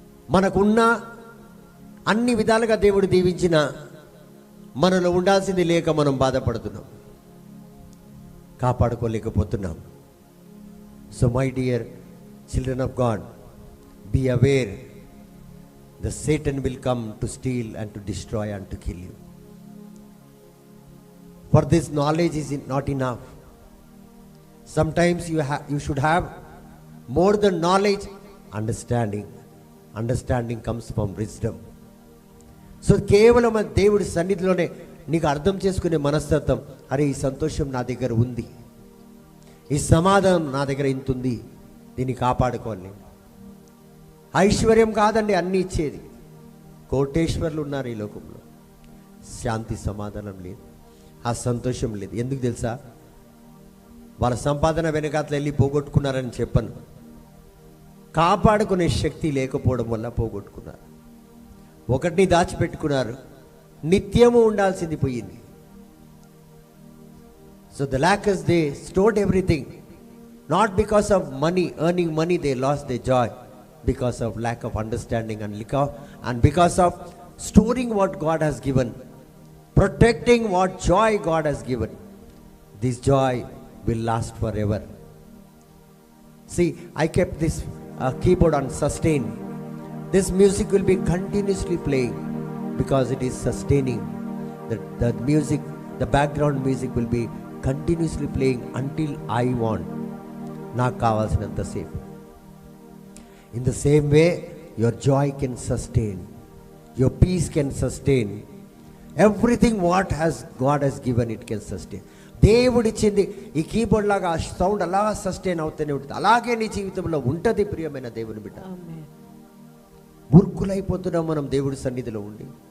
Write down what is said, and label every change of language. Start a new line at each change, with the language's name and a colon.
Telugu: మనకున్న అన్ని విధాలుగా దేవుడు దీవించిన మనలో ఉండాల్సింది లేక మనం బాధపడుతున్నాం, కాపాడుకోలేకపోతున్నాం.
English: So my dear children of God, be aware the Satan will come to steal and to destroy and to kill you. For this knowledge is not enough. Sometimes you should have more than knowledge, understanding comes from wisdom.
Telugu: So కేవలం దేవుడి సన్నిధిలోనే నీకు అర్థం చేసుకునే మనస్తత్వం, అరే ఈ సంతోషం నా దగ్గర ఉంది, ఈ సమాధానం నా దగ్గర ఇంత ఉంది, దీన్ని కాపాడుకోవాలి. ఐశ్వర్యం కాదండి అన్నీ ఇచ్చేది. కోటేశ్వర్లు ఉన్నారు ఈ లోకంలో, శాంతి సమాధానం లేదు, ఆ సంతోషం లేదు. ఎందుకు తెలుసా? వాళ్ళ సంపాదన వెనకాతలు వెళ్ళి పోగొట్టుకున్నారని చెప్పను, కాపాడుకునే శక్తి లేకపోవడం వల్ల పోగొట్టుకున్నారు. ఒకటిని దాచిపెట్టుకున్నారు, నిత్యము ఉండాల్సింది పోయింది.
English: So the lackers, they stored everything, not because of money, earning money, they lost their joy because of lack of understanding and because of storing what God has given, protecting what joy God has given. This joy will last forever. See, I kept this keyboard on sustain. This music will be continuously playing because it is sustaining. The music, the background music will be continuously playing until I want.
Telugu: నాకు కావాల్సినంత సేపు.
English: In the same way, your joy can sustain, your peace can sustain, everything what God has given, it can sustain.
Telugu: దేవుడు ఇచ్చింది ఈ keyboard లాగా sound అలా sustain అవుతూనే ఉంటుంది. అలాగే నీ జీవితంలో ఉంటుంది ప్రియమైన దేవుని బిడ్డ. మూర్ఖులైపోతున్నాం మనం దేవుడి సన్నిధిలో ఉండి.